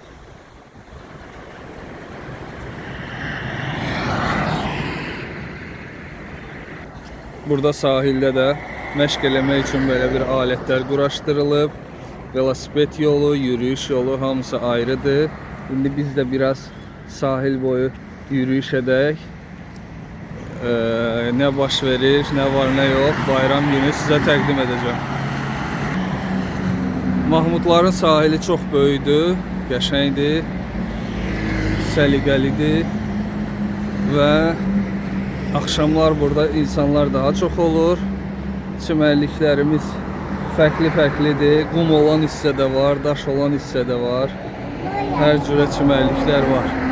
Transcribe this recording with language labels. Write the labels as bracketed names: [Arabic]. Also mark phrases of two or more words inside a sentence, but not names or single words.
[Azerbaijani] Burada sahildə də məşq eləmək üçün belə bir alətlər quraşdırılıb. Velosiped yolu, yürüyüş yolu hamısı ayrıdır. İndi biz də biraz sahil boyu yürüyüş edək. Ne baş verir, [Turkish] ne var ne yok, bayram günü size təqdim edeceğim. [Azerbaijani] Mahmudların sahili çok böyükdür, qəşəngdir, səliqəlidir və axşamlar burada insanlar daha çok olur. Çimərliklərimiz fərqli-fərqlidir. Qum olan hissədə var, daş olan hissədə var. Hər cürə çimərliklər var.